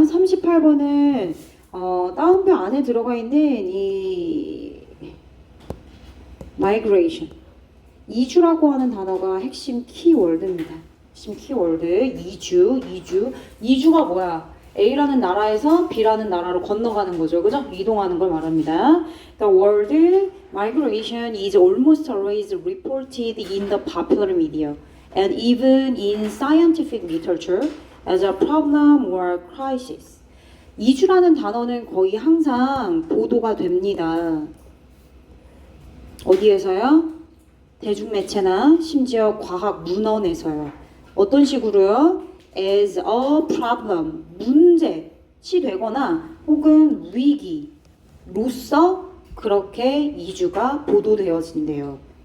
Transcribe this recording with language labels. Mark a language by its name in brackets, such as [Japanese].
[Korean] 38번은 다운표 안에 들어가 있는 이 migration 이주라고 하는 단어가 핵심 키워드입니다. 핵심 키워드 이주가 뭐야? A라는 나라에서 B라는 나라로 건너가는 거죠. 그죠? 이동하는 걸 말합니다. [English] The word migration is almost always reported in the popular media and even in scientific literature as a problem or crisis. [Korean] 이주라는 단어는 거의 항상 보도가 됩니다. 어디에서요? 대중매체나 심지어 과학 문헌에서요. 어떤 식으로요? As a problem, 문제시 되거나 혹은 위기로서 그렇게 이주가 보도되어진대요.